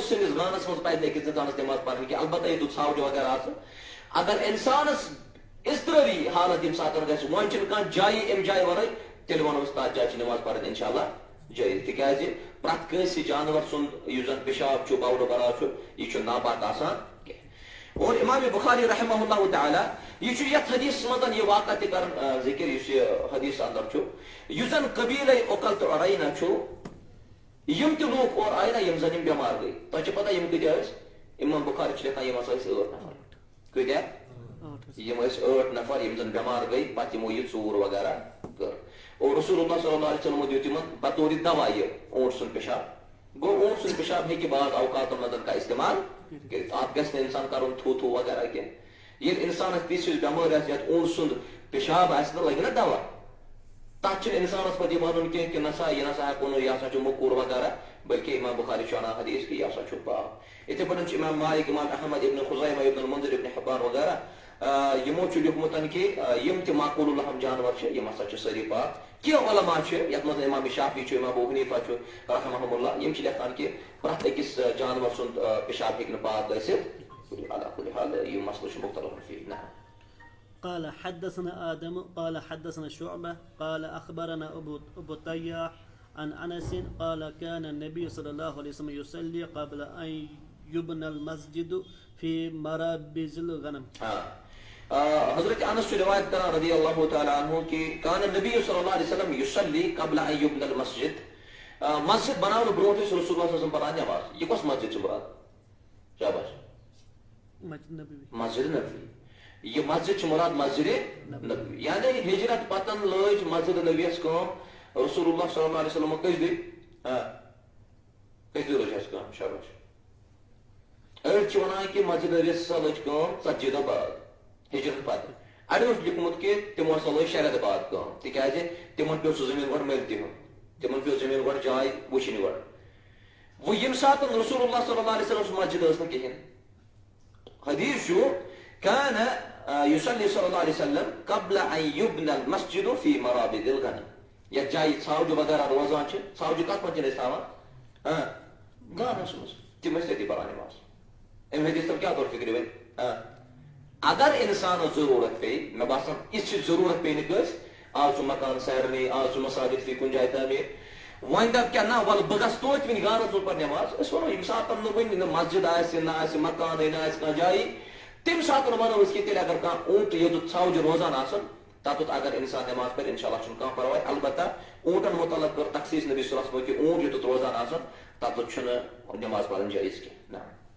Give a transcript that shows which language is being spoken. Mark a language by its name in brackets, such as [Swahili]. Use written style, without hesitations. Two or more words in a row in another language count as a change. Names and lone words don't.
[Kashmiri] سٕنٛدِس گانس منٛز پزِ نہٕ أکِس انسانس نٮ۪ماز پرٕنۍ کینٛہہ البتہ یوٚتُتھ ژھاوجہِ وغیرہ آسان اگر انسانس اضطرٲری حالت ییٚمہِ ساتہٕ گژھِ وۄنۍ چھِنہٕ کانٛہہ جایہِ امہِ جایہِ ورٲے تیٚلہِ ونو أسۍ تتھ جایہِ چھِ نٮ۪ماز پرٕنۍ [Arabic] انشاء اللہ [Kashmiri] جٲیِز تِکیٛازِ پرٛٮ۪تھ کٲنٛسہِ جانور سُنٛد یُس زن پیشاب چھُ بولہٕ بران چھُ یہِ چھُ ناپاک آسان کینٛہہ اور امام بخاری [Arabic] رحمہ اللہ تعالیٰ [Kashmiri] یہِ چھُ یتھ حدیثس منٛز یہِ واقعہ تہِ کران ذکر یُس یہِ حدیث اندر چھُ یُس زن قبیلے عقل تہٕ عرینہ چھُ یم تہِ لوٗکھ اورٕ آیہِ نا یم زن یم بٮ۪مار گٔے تۄہہِ چھِ پتہ یم کۭتیاہ ٲسۍ امام بخاری چھ لکھان یم ہسا ٲسۍ 8 نفر کۭتیاہ یم ٲسۍ 8 نفر یم زن بٮ۪مار گٔے پتہٕ یمو یہِ ژوٗر وغیرہ کٔر اور [Arabic] رسول اللہ صلی اللہ علیہ وسلم [Kashmiri] دیُت یمن بطور دوا یہِ اوٗنٹ سُنٛد پِشاب گوٚو اوٗنٹ سُنٛد پِشاب ہیٚکہِ بعض اوقاتن منٛز کانٛہہ استعمال کٔرِتھ اتھ گژھِ نہٕ انسان کرُن تھوٗ تھوٗ وغیرہ کینٛہہ ییٚلہِ انسانس تِژھ ہِش بٮ۪مٲرۍ آسہِ یتھ اوٗنٹ سُنٛد پِشاب آسہِ نہٕ لگہِ نا دوا تتھ چھُنہٕ انسانس پتہٕ یہِ ونُن کینٛہہ کہِ نسا یہِ نسا ہٮ۪کو نہٕ یہِ ہسا چھُ موٚکوٗر وغیرہ بلکہِ امام بخاری چھُ انان حدیث کہِ یہِ ہسا چھُ پاک یِتھے پٲٹھۍ چھُ امام مالک امام احمد ابن خزیمہ ابن المنذر ابن حبان وغیرہ یمو چھُ لیوٗکھمُت کہِ یم تہِ معقوٗل الرحم جانور چھِ یم ہسا چھِ سٲری پاک کینٛہہ علما چھِ یتھ منٛز امام شافعی چھُ امام ابو حنیفہ چھُ [Arabic] رحمہم اللہ [Kashmiri] یم چھِ لیکھان کہِ پرٛٮ۪تھ أکِس جانور سُنٛد پِشاب ہیٚکہِ نہٕ پاک ٲسِتھ [Arabic] علی کُلہِ حال [Kashmiri] یہِ مسلہٕ چھُ [Arabic] مختلف فیٖہ نعم. قال حدثنا آدم قال حدثنا شعبة قال أخبرنا أبو طياح عن أنس قال كان النبي صلى الله عليه وسلم يصلي قبل أن يبنى المسجد في مرابز الغنم. [Kashmiri] حضرت انس چھُ روایت کران [Arabic] رضی اللہ تعالیٰ عنہ [Kashmiri] کہ [Arabic] کان النبی صلی اللہ علیہ وسلم یصلی قبل ان یبنى المسجد [Kashmiri] مسجد بناونہٕ برونٛٹھ ٲسۍ [Arabic] رسول اللہ صلی اللہ علیہ وسلم [Kashmiri] پران نٮ۪ماز یہِ کۄس مسجد چھِ مراد شاباش مسجد نبوی یہ مسجد چھ مراد مسجد نبوی یعنی ہجرت پتن لٲج مسجد نبویس کٲم [Arabic] رسول اللہ صلی اللہ علیہ وسلم [Kashmiri] کٔژِ دۄہہِ لٲج اَسہِ کٲم شاباش أڑۍ چھِ وَنان کہِ مسجد نبویس ہسا لٔج کٲم 40 دۄہ بعد ہجرت پتہٕ اَڑیو چھُ لیوٗکھمُت کہِ تِمو ہسا لٲج 6 رٮ۪تہٕ بعد کٲم تِکیٛازِ تِمن پیوٚو سُہ زٔمیٖن گۄڈٕ مٔلۍ دِیُن تِمن پیوٚو زٔمیٖن گۄڈٕ جاے وٕچھِنۍ گۄڈٕ وۄنۍ ییٚمہِ ساتہٕ [Arabic] رسول اللہ صلی اللہ علیہ وسلم [Kashmiri] سُہ مسجد ٲس نہٕ کِہیٖنۍ حدیث چھُ [Arabic] كان يصلي صلى الله عليه وسلم قبل ان يبنى المسجد في مرابض الغنم [Kashmiri] یتھ جایہِ ژھاوجہِ وغیرہ روزان چھِ ژھاوجہِ کتھ منٛز چھِ أسۍ تھاوان گانس منٛز تِم ٲسۍ تٔتی پران نٮ۪ماز امہِ حدیث تل کیٛاہ طور فِکرِ وۄنۍ اگر انسانس ضروٗرت پیٚیہِ مےٚ باسان یِژھ ضروٗرت پیٚیہِ نہٕ کٲنٛسہِ آز چھُ مکان سارنٕے آز چھُ مساجد فی کُنہِ جایہِ تعمیٖر وۄنۍ دپ کیٛاہ نہ ولہٕ بہٕ گژھٕ توتہِ وٕنہِ گانس منٛز پرٕ نٮ۪ماز أسۍ ونو ییٚمہِ ساتہٕ نہٕ وٕنہِ نہ مسجد آسہِ نہ آسہِ مکانٕے نہ آسہِ کانٛہہ جایی تمہِ ساتہٕ ونو أسۍ کہِ تیٚلہِ اگر کانٛہہ اوٗنٹ یوٚتُتھ ژھاوجہِ روزان آسن تتُتھ اگر انسان نٮ۪ماز پرِ [Arabic] انشاء اللہ [Kashmiri] چھُنہٕ کانٛہہ پرواے البتہ اوٗنٹن متعلق کٔر تخصیٖص [Arabic] نبی صلی اللہ علیہ وسلم [Kashmiri] کہِ اوٗنٹ یوٚتُتھ روزان آسن تتُتھ چھُنہٕ نٮ۪ماز پرٕنۍ جٲیز کینٛہہ نہ